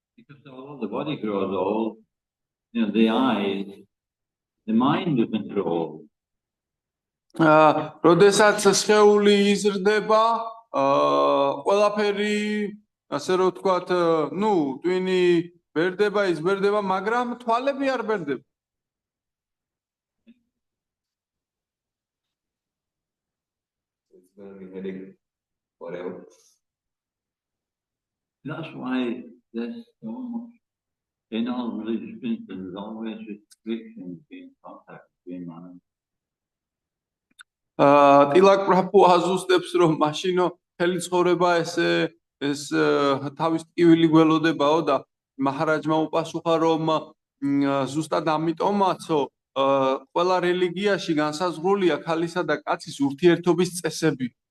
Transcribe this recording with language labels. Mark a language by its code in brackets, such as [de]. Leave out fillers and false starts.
[en] Because although the body grows old, the eyes, the mind doesn't grow old. [ka] როდესაც სხეული იზრდება, ყველაფერი, ასე რომ ვთქვათ, ტვინი ბერდება, იზბერდება, მაგრამ თვალები არ ბერდება. [en] It's going to be heading forever. That's why there's so much in all religions. There's always restrictions in contact between man and [ka] ტილაკ პრაფუ აზუსტებს რომ მაშინო მთელი ცხოვრება ეს თავის ტკივილი გველოდებაო და მაჰარაჯმა უპასუხა რომ ზუსტად ამიტომაცო ყველა რელიგიაში განსაზღვრულია ქალისა და კაცის ურთიერთობის წესები.